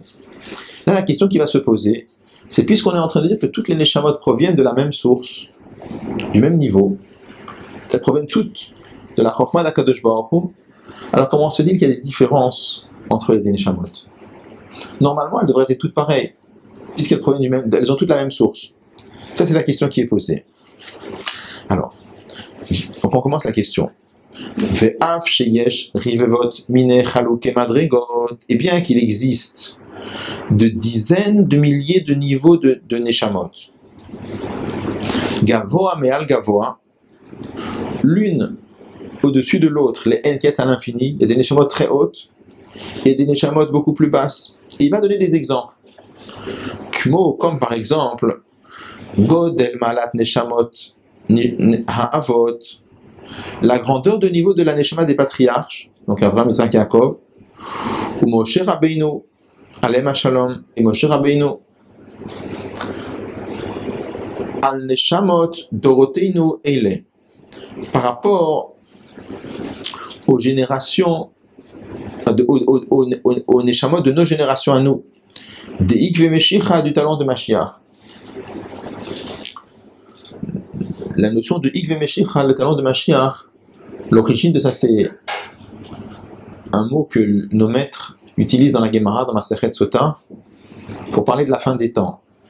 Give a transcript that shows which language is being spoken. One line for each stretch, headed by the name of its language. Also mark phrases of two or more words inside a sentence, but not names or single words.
French: Là, la question qui va se poser, c'est puisqu'on est en train de dire que toutes les Neshamot proviennent de la même source, du même niveau, elles proviennent toutes de la Chochma
Hebrew: דהקדוש ברוך הוא,
French: alors comment se dit qu'il y a des différences entre les Neshamot? Normalement, elles devraient être toutes pareilles, puisqu'elles proviennent du même, elles ont toutes la même source. Ça, c'est la question qui est posée. Alors, donc on commence la question.
Hebrew: ואף שיש רבבות מיני חלוקי מדרגות,
French: et bien qu'il existe de dizaines de milliers de niveaux de Neshamot,
Hebrew: גבוה מעל גבוה,
French: l'une au-dessus de l'autre, les Enkets à l'infini, il y a des Neshamot très hautes et des Neshamot beaucoup plus basses. Et il va donner des exemples. Comme par exemple,
Hebrew: גודל מעלת נשמות האבות,
French: la grandeur de niveau de la Neshama des patriarches, donc Avraham, Isaac et Yaakov, ou Moshe Rabbeinu,
Hebrew: עליהם שלום,
French: et Moshe Rabbeinu,
Hebrew: על נשמות דורותינו אלה,
French: par rapport aux générations, aux Neshamot de nos générations à nous, des
Hebrew: עקבי משיחא,
French: du talent de Mashiach. La notion de
Hebrew: עקבי משיחא,
French: le talent de Mashiach, l'origine de ça, c'est un mot que nos maîtres utilisent dans la Gemara, dans la
Hebrew: מסכת סוטה,
French: pour parler de la fin des temps.